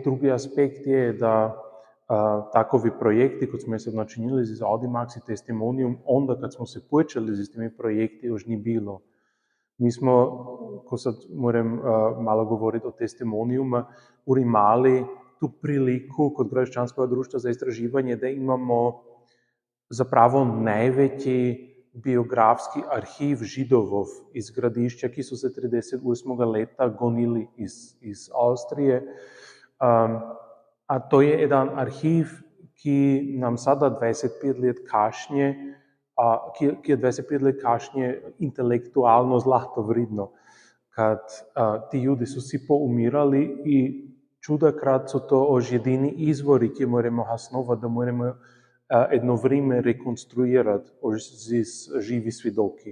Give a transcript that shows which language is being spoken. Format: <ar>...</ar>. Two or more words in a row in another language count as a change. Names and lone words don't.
<hr>Drugi aspekt je da takovi projekti, kot smo se načinili z Audimax i Testimonium, onda kad smo se počeli s temi projekti, još ni bilo. Mi smo, ko sad moram malo govoriti o Testimoniumu, imali tu priliku kod Gradiščanskega društva za istraživanje, da imamo zapravo najveći biografski arhiv Židovov iz Gradišća, ki so se 38. leta gonili iz Avstrije. A to je jedan arhiv, ki nam sada 25 let kasnije, ki je 25 let kasnije intelektualno zlato vredno. Kad ti ljudi su si poumirali i čudakrat so to ož jedini izvori, ki moramo hasnovati, da moramo jedno vrijeme rekonstruirati z živi svidoki.</hr>